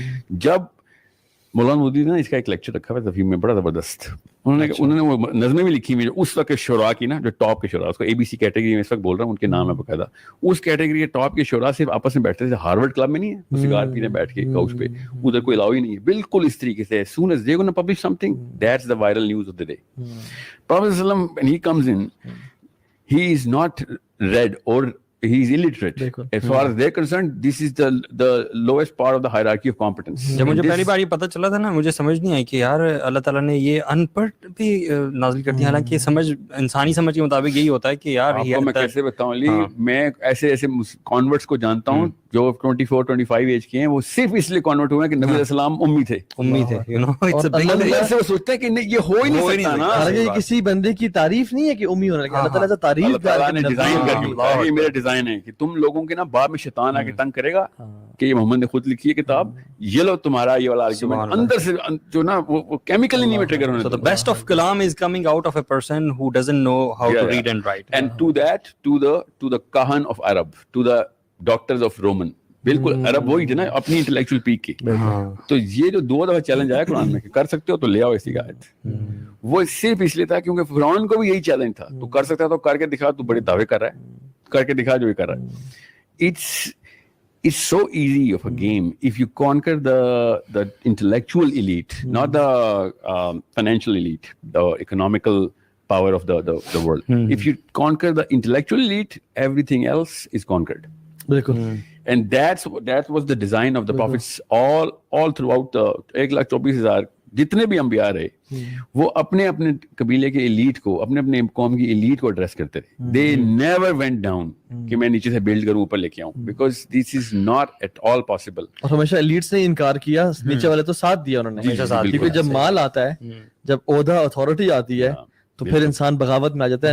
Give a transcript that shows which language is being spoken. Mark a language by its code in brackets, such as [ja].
[ur] جب مولانا مودودی نے اس کا ایک لیکچر رکھا ہوا تفہیم میں بڑا زبردست, انہوں نے وہ نظمیں بھی لکھی ہوئی جو اس وقت کے شعراء کی نا, جو ٹاپ کے شعراء, اس کو اے بی سی کیٹیگری میں اس وقت بول رہا ہوں, ان کے نام ہے باقاعدہ. اس کیٹیگری کے ٹاپ کے شعراء صرف آپس میں بیٹھتے تھے, ہارورڈ کلب میں نہیں ہے, وہ سگار پینے بیٹھ کے کاؤچ پہ, ادھر کوئی الاؤ ہی نہیں ہے, بالکل اس طریقے سے. [en] as soon as they gonna publish something, that's the viral news of the day. Prophet sallallahu alaihi wasallam, when he comes in, he is not read or he is illiterate. As far as they're concerned, this is the lowest part of the hierarchy of competence. [ur] جب مجھے پہلی بار یہ پتہ چلا تھا نا, مجھے سمجھ نہیں آئی کہ یار اللہ تعالیٰ نے یہ ان پڑھ بھی نازل کر دیا, حالانکہ سمجھ انسانی سمجھ کے مطابق یہی ہوتا ہے کہ یار آپ کو میں کیسے بتاؤں علی, میں ایسے کانورٹس کو جانتا ہوں جو 24-25 ایج کے ہیں, وہ صرف اس لیے کانورٹ ہوئے ہیں کہ نبی علیہ السلام امی تھے, [en] you know, [ur] اللہ سے وہ سوچتے ہیں کہ یہ ہو ہی نہیں سکتا نا. حالانکہ یہ کسی بندے کی تعریف نہیں ہے کہ امی ہونا, اللہ تعالیٰ تعریف اللہ تعالیٰ نے ڈیزائن کر کے, یہ میرا ڈیزائن ہے کہ تم لوگوں کے نا بعد میں شیطان آ کے تنگ کرے گا کہ یہ محمد نے خود لکھی ہے کتاب, یہ لو تمہارا یہ والا آرگومنٹ اندر سے جو نا وہ کیمیکلی نہیں ٹریگر ہونے. [en] So the best of kalam is coming out of a person who doesn't know how to read and write. And to that, to the kahan of Arab, to the doctors of Roman, [ur] بالکل عرب وہی تھے نا اپنی intellectual pack کی. تو یہ جو 2 دفعہ چیلنج آیا قرآن میں کہ کر سکتے ہو تو لے آؤ ایسی آیت, وہ صرف اس لیے تھا کیونکہ فرعون کو بھی یہی چیلنج تھا, تو کر سکتا تو کر کے دکھا, تو بڑے دعوے کر رہا ہے, کر کے دکھا جو یہ کر رہا ہے. [en] It's so easy of a game if you conquer the intellectual elite, not the financial elite, the economical power of the world. If you conquer the intellectual elite, everything else is conquered. And that was the design of the prophets all throughout the [ur] 1,24,000 جتنے بھی انبیاء رہے, وہ اپنے اپنے قبیلے کے elite کو, اپنے اپنے قوم کی ایلیٹ کو ایڈریس کرتے رہے. [en] They never went down [ur] کہ میں نیچے سے بلڈ کروں اوپر لے کے آؤں, [en] because this is not at all possible. [ur] اور ہمیشہ ایلیٹس نے انکار کیا, نیچے والے تو ساتھ دیا انہوں نے, کیونکہ جب مال آتا ہے, جب عہدہ اتھارٹی آتی ہے, تو پھر انسان بغاوت میں آ جاتا ہے.